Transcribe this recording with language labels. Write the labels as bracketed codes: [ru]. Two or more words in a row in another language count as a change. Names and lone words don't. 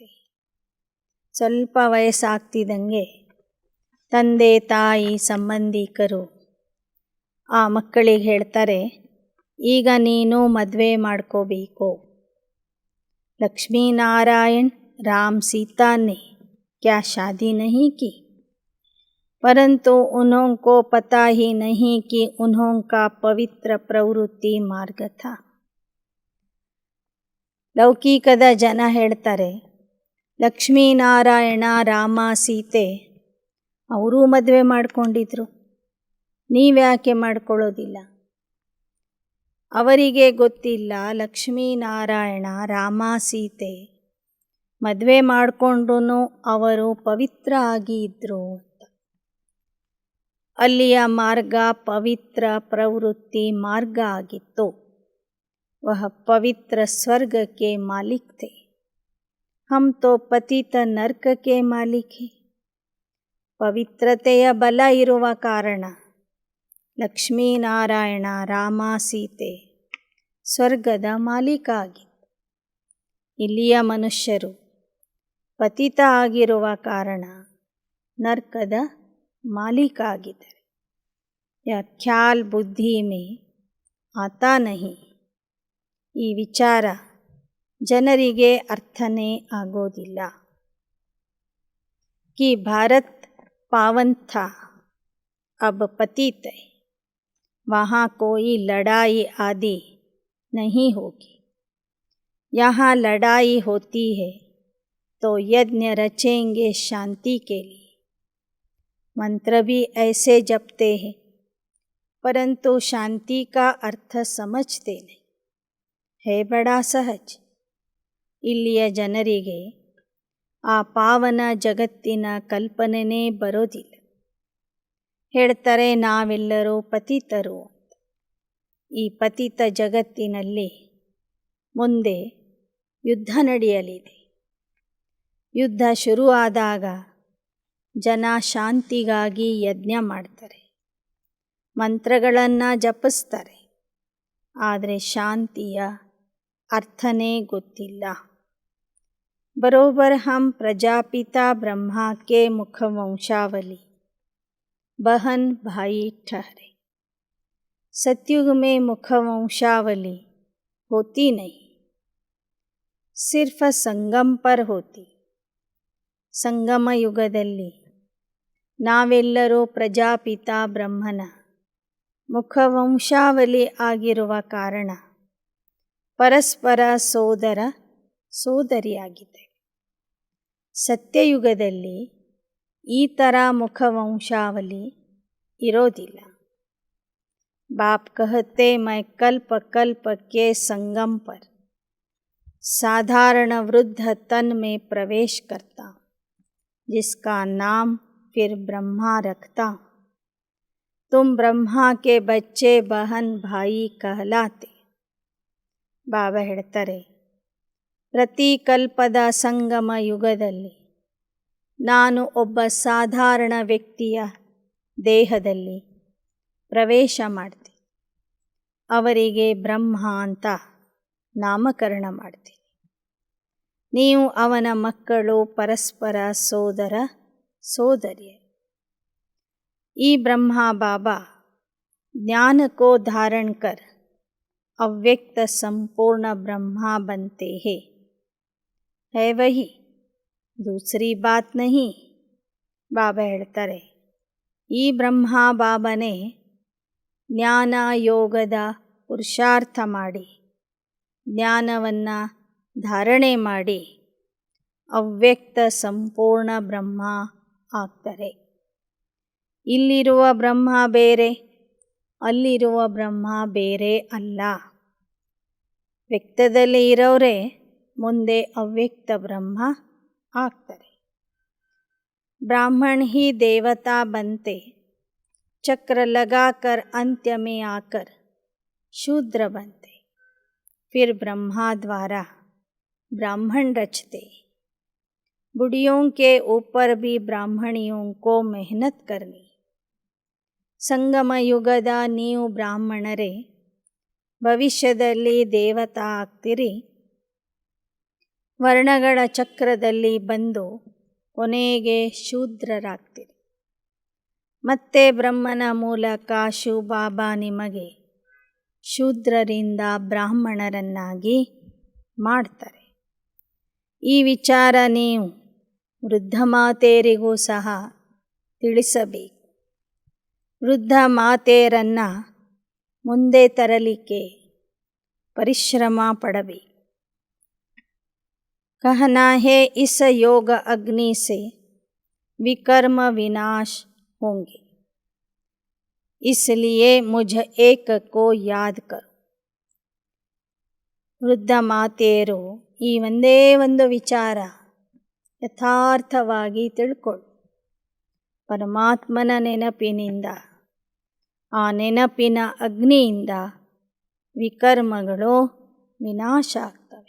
[kn] ಸ್ವಲ್ಪ ವಯಸ್ಸಾಗ್ತಿದ್ದಂಗೆ ತಂದೆ ತಾಯಿ ಸಂಬಂಧಿಕರು ಆ ಮಕ್ಕಳಿಗೆ ಹೇಳ್ತಾರೆ, ಈಗ ನೀನು ಮದುವೆ ಮಾಡ್ಕೋಬೇಕು. [hi] ಲಕ್ಷ್ಮೀನಾರಾಯಣ್ ರಾಮ್ सीता ने क्या शादी नहीं की, परंतु उन्होंने पता ही नहीं कि उन्होंने पवित्र प्रवृत्ति मार्ग था. [kn] ಲೌಕಿಕದ ಜನ ಹೇಳ್ತಾರೆ, ಲಕ್ಷ್ಮೀನಾರಾಯಣ ರಾಮ ಸೀತೆ ಅವರೂ ಮದುವೆ ಮಾಡ್ಕೊಂಡಿದ್ರು, ನೀವ್ಯಾಕೆ ಮಾಡ್ಕೊಳ್ಳೋದಿಲ್ಲ? ಅವರಿಗೆ ಗೊತ್ತಿಲ್ಲ ಲಕ್ಷ್ಮೀನಾರಾಯಣ ರಾಮ ಸೀತೆ ಮದುವೆ ಮಾಡಿಕೊಂಡ್ರೂ ಅವರು ಪವಿತ್ರ ಆಗಿ ಇದ್ದರು ಅಂತ. ಅಲ್ಲಿಯ ಮಾರ್ಗ ಪವಿತ್ರ ಪ್ರವೃತ್ತಿ ಮಾರ್ಗ ಆಗಿತ್ತು. [hi] वह पवित्र स्वर्ग के मालिक थे. हम तो पतित नर्क के मालिक हैं. [kn] ಪವಿತ್ರತೆಯ ಬಲ ಇರುವ ಕಾರಣ ಲಕ್ಷ್ಮೀನಾರಾಯಣ ರಾಮ ಸೀತೆ ಸ್ವರ್ಗದ ಮಾಲೀಕ ಆಗಿತ್ತು. ಇಲ್ಲಿಯ ಮನುಷ್ಯರು ಪತಿತ ಆಗಿರುವ ಕಾರಣ ನರ್ಕದ ಮಾಲೀಕ ಆಗಿದ್ದಾರೆ. [hi] यह ख्याल बुद्धि में आता नहीं. [kn] ಈ ವಿಚಾರ ಜನರಿಗೆ ಅರ್ಥನೇ ಆಗೋದಿಲ್ಲ. [hi] कि भारत पावन था, अब पतित है, वहाँ कोई लड़ाई आदि नहीं होगी. यहाँ लड़ाई होती है तो यज्ञ रचेंगे शांति के लिए। मंत्र भी ऐसे जपते हैं परंतु शांति का अर्थ समझते नहीं है [kn] ಬಡ ಸಹಜ। ಇಲ್ಲಿಯ ಜನರಿಗೆ ಆ ಪಾವನ ಜಗತ್ತಿನ ಕಲ್ಪನೆನೇ ಬರೋದಿಲ್ಲ. ಹೇಳ್ತಾರೆ ನಾವೆಲ್ಲರೂ ಪತಿತರು ಅಂತ. ಈ ಪತಿತ ಜಗತ್ತಿನಲ್ಲಿ ಮುಂದೆ ಯುದ್ಧ ನಡೆಯಲಿದೆ. ಯುದ್ಧ ಶುರುವಾದಾಗ ಜನ ಶಾಂತಿಗಾಗಿ ಯಜ್ಞ ಮಾಡ್ತಾರೆ, ಮಂತ್ರಗಳನ್ನು ಜಪಿಸ್ತಾರೆ. ಆದರೆ ಶಾಂತಿಯ ಅರ್ಥನೇ ಗೊತ್ತಿಲ್ಲ. [hi] बरोबर हम प्रजापिता ब्रह्मा के मुखवंशावली बहन भाई ठहरे। सतयुग में मुखवंशावली होती नहीं, सिर्फ संगम पर होती. [kn] ಸಂಗಮ ಯುಗದಲ್ಲಿ ನಾವೆಲ್ಲರೂ ಪ್ರಜಾಪಿತಾ ಬ್ರಹ್ಮನ ಮುಖವಂಶಾವಲಿ ಆಗಿರುವ ಕಾರಣ ಪರಸ್ಪರ ಸೋದರ ಸೋದರಿಯಾಗಿದೆ. ಸತ್ಯಯುಗದಲ್ಲಿ ಈ ಥರ ಮುಖವಂಶಾವಲಿ ಇರೋದಿಲ್ಲ. [hi] बाप कहते मैं कल्प कल्प के संगम पर साधारण वृद्ध तन में प्रवेश करता हूँ, जिसका नाम फिर ब्रह्मा रखता हूँ. तुम ब्रह्मा के बच्चे बहन भाई कहलाते. [kn] ಬಾಬಾ ಹೇಳ್ತಾರೆ, ಪ್ರತಿ ಕಲ್ಪದ ಸಂಗಮ ಯುಗದಲ್ಲಿ ನಾನು ಒಬ್ಬ ಸಾಧಾರಣ ವ್ಯಕ್ತಿಯ ದೇಹದಲ್ಲಿ ಪ್ರವೇಶ ಮಾಡ್ತೀನಿ. ಅವರಿಗೆ ಬ್ರಹ್ಮ ಅಂತ ನಾಮಕರಣ ಮಾಡ್ತೀನಿ. ನೀವು ಅವನ ಮಕ್ಕಳು, ಪರಸ್ಪರ ಸೋದರ ಸೋದರಿಯರು. [hi] ಈ ಬ್ರಹ್ಮ ಬಾಬಾ ज्ञान को धारण कर अव्यक्त संपूर्ण ब्रह्मा बनते हैं, है वही, दूसरी बात नहीं. [kn] ಬಾಬಾ ಹೇಳ್ತಾರೆ, ಈ ಬ್ರಹ್ಮ ಬಾಬನೇ ಜ್ಞಾನ ಯೋಗದ ಪುರುಷಾರ್ಥ ಮಾಡಿ ಜ್ಞಾನವನ್ನು ಧಾರಣೆ ಮಾಡಿ ಅವ್ಯಕ್ತ ಸಂಪೂರ್ಣ ಬ್ರಹ್ಮ ಆಗ್ತಾರೆ. ಇಲ್ಲಿರುವ ಬ್ರಹ್ಮ ಬೇರೆ, ಅಲ್ಲಿರುವ ಬ್ರಹ್ಮ ಬೇರೆ ಅಲ್ಲ. ವ್ಯಕ್ತದಲ್ಲಿ ಇರೋರೇ ಮುಂದೆ ಅವ್ಯಕ್ತ ಬ್ರಹ್ಮ ಆಗ್ತಾರೆ. [hi] ब्राह्मण ही देवता बनते, चक्र लगाकर अंत्य में आकर शूद्र बनते, फिर ब्रह्मा द्वारा ब्राह्मण रचते. बुढ़ियों के ऊपर भी ब्राह्मणियों को मेहनत करनी. [kn] ಸಂಗಮ ಯುಗದ ನೀವು ಬ್ರಾಹ್ಮಣರೇ ಭವಿಷ್ಯದಲ್ಲಿ ದೇವತಾ ಆಗ್ತೀರಿ. ವರ್ಣಗಳ ಚಕ್ರದಲ್ಲಿ ಬಂದು ಕೊನೆಗೆ ಶೂದ್ರರಾಗ್ತೀರಿ. ಮತ್ತೆ ಬ್ರಹ್ಮನ ಮೂಲಕ ಶಿವಬಾಬಾ ನಿಮಗೆ ಶೂದ್ರರಿಂದ ಬ್ರಾಹ್ಮಣರನ್ನಾಗಿ ಮಾಡ್ತಾರೆ. ಈ ವಿಚಾರ ನೀವು ವೃದ್ಧ ಮಾತೆಯರಿಗೂ ಸಹ ತಿಳಿಸಬೇಕು. ವೃದ್ಧ ಮಾತೆಯರನ್ನು ಮುಂದೆ ತರಲಿಕ್ಕೆ ಪರಿಶ್ರಮ ಪಡಬೇಕು. [hi] कहना है इस योग अग्नि से विकर्म विनाश होंगे, इसलिए मुझ एक को याद करो. [kn] ವೃದ್ಧ ಮಾತೆಯರು ಈ ಒಂದೇ ಒಂದು ವಿಚಾರ ಯಥಾರ್ಥವಾಗಿ ತಿಳ್ಕೊಳ್ಳಿ. ಪರಮಾತ್ಮನ ನೆನಪಿನಿಂದ, ಆ ನೆನಪಿನ ಅಗ್ನಿಯಿಂದ ವಿಕರ್ಮಗಳು ವಿನಾಶ ಆಗ್ತವೆ.